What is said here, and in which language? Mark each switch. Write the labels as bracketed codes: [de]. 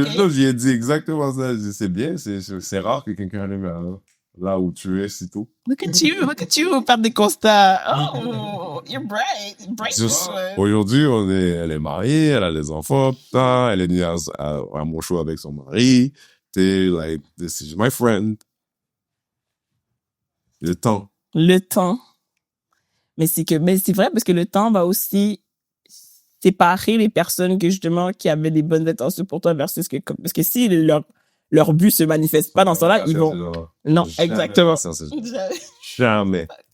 [fr] Là, j'ai dit exactement ça. Je dis, c'est bien, c'est rare que quelqu'un arrive là où tu es si tôt. [en] Look at you, [fr] faire des constats. [en] Oh, you're bright. [fr] Aujourd'hui, elle est mariée, elle a des enfants, putain, elle est venue à mon show avec son mari. [en] T'es like, this is my friend. [fr] Le temps. Mais c'est vrai parce que le temps va aussi séparer les personnes que justement qui avaient des bonnes intentions pour toi versus parce que si leur but se manifeste pas dans ce temps-là, ils vont non, exactement. Jamais.